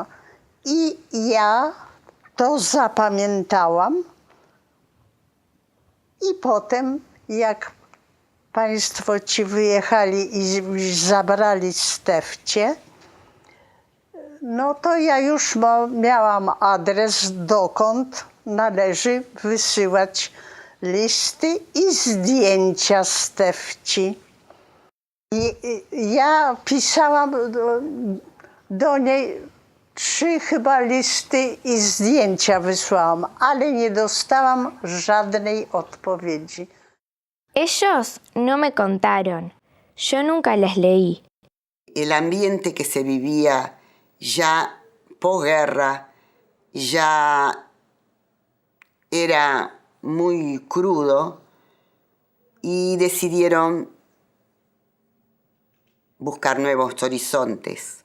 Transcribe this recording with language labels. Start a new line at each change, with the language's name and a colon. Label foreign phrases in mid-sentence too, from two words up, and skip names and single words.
Polish: I ja to zapamiętałam i potem jak państwo ci wyjechali i zabrali Stefcię, no to ja już miałam adres, dokąd należy wysyłać listy i zdjęcia Stefci. I ja pisałam do niej 3 chyba listy i zdjęcia wysłałam, ale nie dostałam żadnej odpowiedzi.
Spanish: Ellos no me contaron. Yo nunca les leí. El ambiente que se vivía ya posguerra ya era muy crudo y decidieron buscar nuevos horizontes.